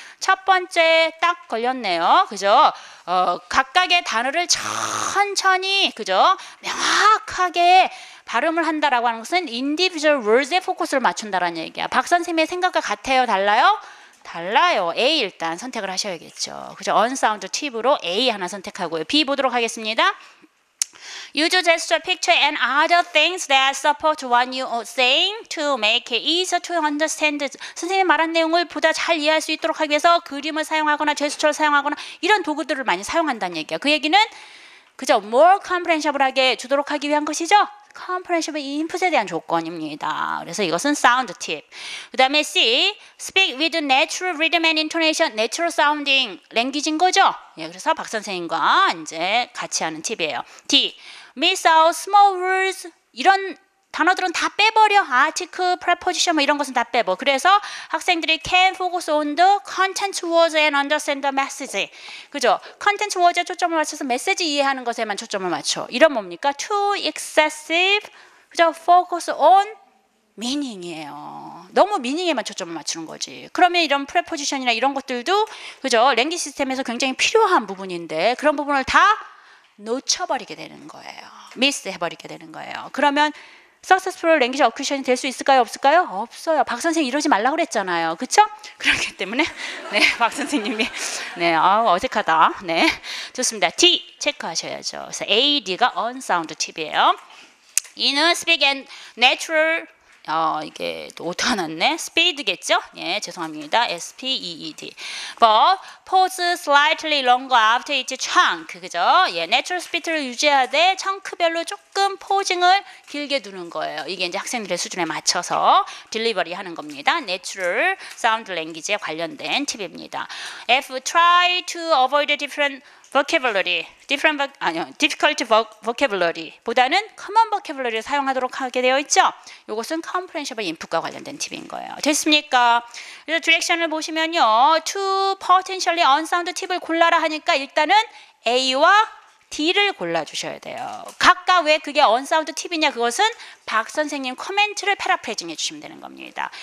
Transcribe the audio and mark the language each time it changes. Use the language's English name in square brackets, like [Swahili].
[Korean] 첫 번째 딱 걸렸네요. 그죠? 각각의 단어를 천천히 그죠? 명확하게 발음을 한다라고 하는 것은 individual words 에 포커스를 맞춘다라는 얘기야. 박 선생님의 생각과 같아요? 달라요? 달라요. A 일단 선택을 하셔야겠죠. 그죠? unsound 팁으로 A 하나 선택하고요. B 보도록 하겠습니다. [English] Use gesture, picture, and other things that support what you are saying to make it easier to understand. [Korean] 선생님이 말한 내용을 보다 잘 이해할 수 있도록 하기 위해서 그림을 사용하거나 제스처를 사용하거나 이런 도구들을 많이 사용한다는 얘기예요. 그 얘기는 그죠? more comprehensible 하게 주도록 하기 위한 것이죠. comprehensible input 에 대한 조건입니다. 그래서 이것은 sound 팁. [English] 그 다음에 C, speak with natural rhythm and intonation, natural sounding language인 거죠. [Korean] 예, 그래서 박 선생님과 이제 같이 하는 팁이에요. [English] D, miss out small words. [Korean] 이런 단어들은 다 빼버려. article, preposition 뭐 이런 것은 다 빼버. [English] 그래서 학생들이 can focus on the content words and understand the message. [Korean] 그죠? content words 에 초점을 맞춰서 메시지 이해하는 것에만 초점을 맞춰. 이런 뭡니까? too excessive. 그죠? [English] focus on meaning이에요. [Korean] 너무 meaning에만 초점을 맞추는 거지. 그러면 이런 preposition이나 이런 것들도 그죠? 랭귀지 시스템에서 굉장히 필요한 부분인데 그런 부분을 다 놓쳐버리게 되는 거예요. miss 해버리게 되는 거예요. 그러면 successful language acquisition 이 될 수 있을까요? 없을까요? 없어요. 박 선생님 이러지 말라고 그랬잖아요. 그쵸? 그렇기 때문에 네, 박 선생님이 네, 어색하다. 네, 좋습니다. D 체크하셔야죠. 그래서 A, D가 unsound 팁이에요. E는 speak and natural 이게 또 오타 났네. speed겠죠? 예, 죄송합니다. S-P-E-E-D. [English] But pause slightly longer after each chunk. [Korean] 그죠? 예, natural speed 를 유지하되 청크별로 조금 포징을 길게 두는 거예요. 이게 이제 학생들의 수준에 맞춰서 딜리버리 하는 겁니다. Natural sound language 에 관련된 팁입니다. [English] F, try to avoid different vocabulary, difficult vocabulary 보다는 common vocabulary를 사용하도록 하게 되어 있죠. [Korean] 이것은 comprehensible input과 관련된 팁인 거예요. 됐습니까? 그래서 디렉션을 보시면요, to potentially unsound 팁을 골라라 하니까 일단은 A와 D를 골라주셔야 돼요. 각각 왜 그게 unsound 팁이냐, 그것은 박 선생님 코멘트를 패러프레이징 해주시면 되는 겁니다.